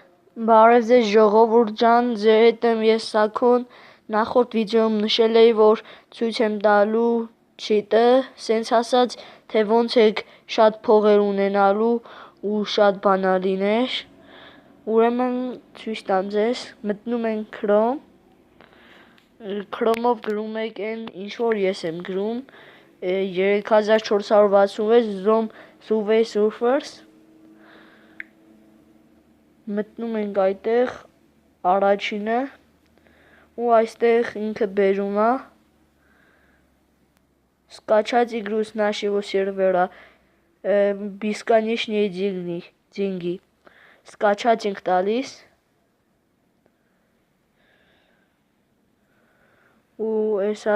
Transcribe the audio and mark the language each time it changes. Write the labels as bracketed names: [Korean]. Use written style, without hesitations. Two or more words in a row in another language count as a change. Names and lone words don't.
[Armenian] Բարև ձեզ ժողովուրդ ջան, ձեր հետ եմ ես Սաքոն, նախորդ վիդեոում նշել էի, որ ցույց եմ տալու չիտը, սենց ասած, թե ոնց եք շատ փողեր ունենալու ու շատ բանալիներ, ուրեմն ցույց տամ ձեզ, մտնում ենք Chrome, Chrome-ով գրում եք այն ինչ որ ես եմ գրում, 3466 Zoom Subway Surfers, մտնում ենք այդտեղ առաջինը ու այստեղ ինքը բերում է [Russian] скачать игру с нашего сервера бесконечные деньги скачать [Armenian] ենք տալիս ու էսա